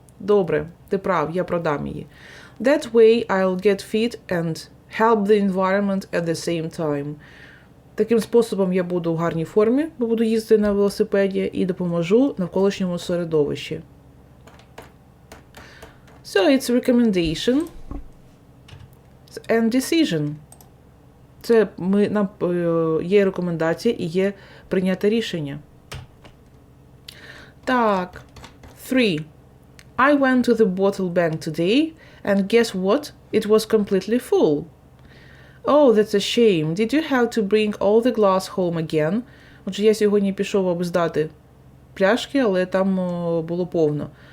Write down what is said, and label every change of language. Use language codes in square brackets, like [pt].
[uk] Добре, ти прав, я продам її. [en] That way I'll get fit and help the environment at the same time. [uk] Таким способом я буду в гарній формі, бо буду їздити на велосипеді і допоможу навколишньому середовищі. [en] So it's recommendation and decision. [uk] Це є рекомендація і є прийняте рішення. Так. 3. [en] I went to the bottle bank today, and guess what? It was completely full. Oh, that's a shame. Did you have to bring all the glass home again? [uk] Отже, я сьогодні пішов, аби здати пляшки, але там було повно.